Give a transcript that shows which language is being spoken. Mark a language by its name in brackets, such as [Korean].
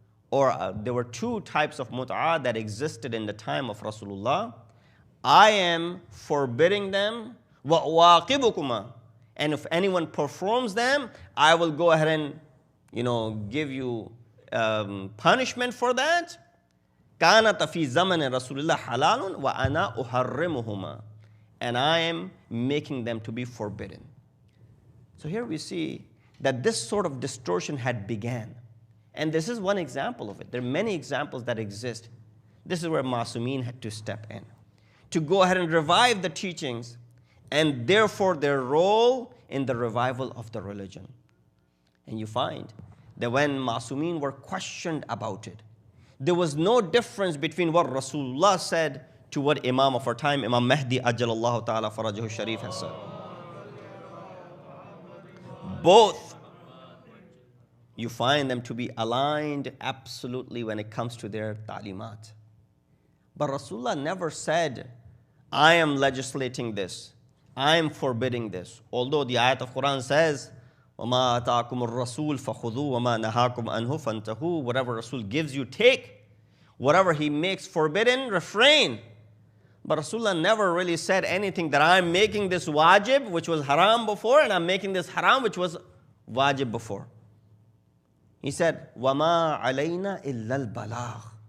[English] Or there were two types of mut'ah that existed in the time of Rasulullah. I am forbidding them, [Arabic] wa waqibukuma. [English] And if anyone performs them, I will go ahead and, give you punishment for that. [Arabic] كانت في زمن رسول الله حلال وأنا أحرمهما. [English] And I am making them to be forbidden. So here we see that this sort of distortion had began. And this is one example of it. There are many examples that exist. This is where Masumeen had to step in, to go ahead and revive the teachings, and therefore their role in the revival of the religion. And you find that when Masumeen were questioned about it, there was no difference between what Rasulullah said to what Imam of our time, Imam Mahdi Ajjalallahu Ta'ala Farajahu Sharif, has said. Both, you find them to be aligned absolutely when it comes to their ta'limat. But Rasulullah never said, "I am legislating this, I am forbidding this." Although the ayat of Quran says, [Arabic] وَمَا أَتَاكُمُ الرَّسُولُ فَخُذُوا وَمَا نَهَاكُمْ عَنْهُ فَانْتَهُوا. [English] Whatever Rasul gives you, take. Whatever he makes forbidden, refrain. But Rasulullah never really said anything that I'm making this wajib, which was haram before, and I'm making this haram, which was wajib before. He said, [Arabic] وَمَا عَلَيْنَا إِلَّا الْبَلَاغُ.